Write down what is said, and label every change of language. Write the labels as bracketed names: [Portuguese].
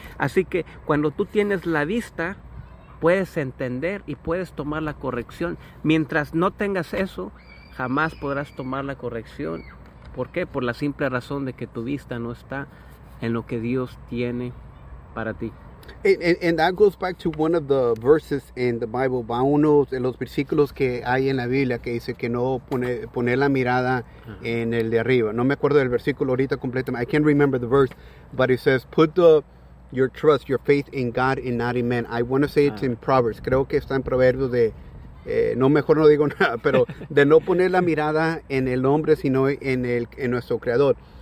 [Spanish] Así que cuando tú tienes la vista, puedes entender y puedes tomar la corrección. Mientras no tengas eso, jamás podrás tomar la corrección. ¿Por qué? Por la simple razón de que tu vista no está en lo que Dios tiene para ti. [English] And that goes back to one of the verses in the Bible. [Spanish] Va uno de los versículos que hay en la Biblia que dice que no poner la mirada en el de arriba. No me acuerdo del versículo ahorita completamente. [English] I can't remember the verse, but it says, put your trust, your faith in God and not in men. I want to say it's in Proverbs. [Spanish] Creo que está en Proverbios de, no, mejor no digo nada, pero de no poner la mirada en el hombre, sino en nuestro Creador.